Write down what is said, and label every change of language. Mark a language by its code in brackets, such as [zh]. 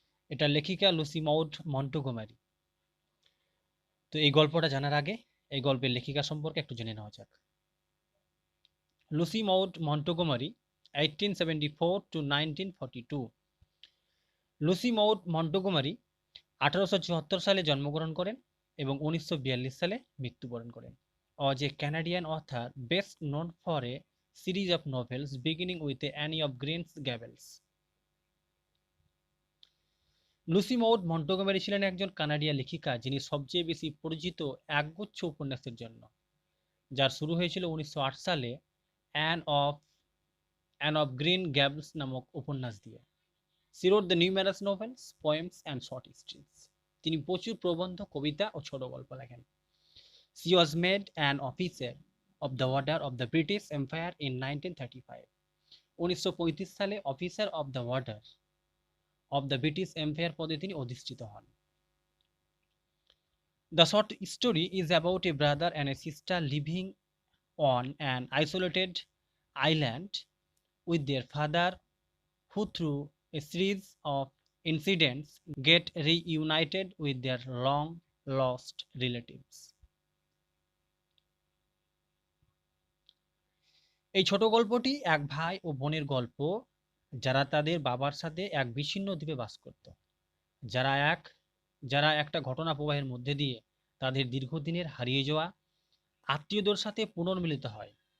[bn] এটা লেখিকা Lucy মাউড Montgomery. তো এই গল্পটা জানার আগে এই গল্পের লেখিকা সম্পর্কে একটু জেনে নেওয়া যাক। Lucy মাউড Montgomery, 1874 to 1942। Lucy মাউড Montgomery 1874 সালে জন্মগ্রহণ করেন এবং 1942 সালে মৃত্যুবরণ করেন। [en] Was a Canadian author best known for a series of novels beginning with Anne of Green Gables. [bn] Lucy মাউড Montgomery ছিলেন একজন কানাডিয়ান লেখিকা যিনি সবচেয়ে বেশি পরিচিত একগুচ্ছ উপন্যাসের জন্য, যার শুরু হয়েছিল 1908 সালে অ্যান অফ গ্রিন গ্যাবলস নামক উপন্যাস দিয়ে। [en] She wrote the numerous novels, poems and short stories. [bn] তিনি প্রচুর প্রবন্ধ, কবিতা ও ছোট গল্প লেখেন। [en] She was made an officer of the Order of the British Empire in 1935. [bn] 1935 সালে officer of the order of the British empire পদে তিনি অধিষ্ঠিত হন। [en] The short story is about a brother and a sister living on an isolated island with their father, who through a series of incidents get reunited with their long lost relatives. [bn] এই ছোট গল্পটি এক ভাই ও বোনের গল্প, যারা তাদের বাবার সাথে এক বিচ্ছিন্ন দ্বীপে বাস করত, যারা এক যারা একটা ঘটনা প্রবাহের মধ্যে দিয়ে তাদের দীর্ঘদিনের হারিয়ে যাওয়া আত্মীয়দের সাথে পুনর্মিলিত হয়।